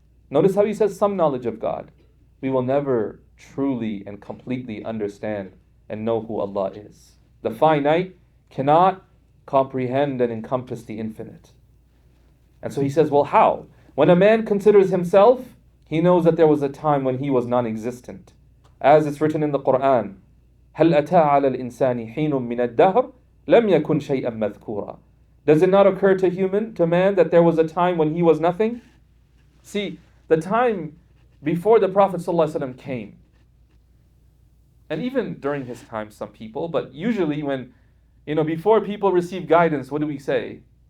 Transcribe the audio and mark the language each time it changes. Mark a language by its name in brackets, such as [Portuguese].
[English] Notice how he says some knowledge of God. We will never truly and completely understand and know who Allah is. The finite cannot comprehend and encompass the infinite. And so he says, well, how? When a man considers himself, he knows that there was a time when he was non-existent. As it's written in the Quran, [Arabic] هل أتى على الإنسان حين من الدهر لم يكن شيئا مذكورا. [English] Does it not occur to man that there was a time when he was nothing? See, the time before the Prophet ﷺ came, and even during his time, some people, but usually when, before people receive guidance, what do we say?